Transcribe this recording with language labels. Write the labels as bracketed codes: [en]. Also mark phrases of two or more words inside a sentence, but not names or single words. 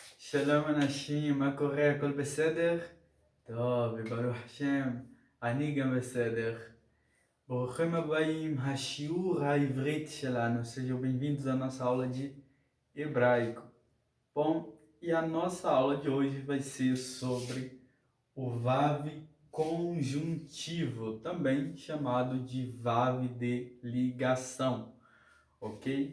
[he] שלום אנשים, מה קורה? הכל בסדר? טוב, ברוך השם, אני גם בסדר. ברוכים הבאים, השיעור העברית שלנו. [pt] Sejam bem-vindos à nossa aula de hebraico. Bom, e a nossa aula de hoje vai ser sobre o vav conjuntivo, também chamado de vav de ligação, ok?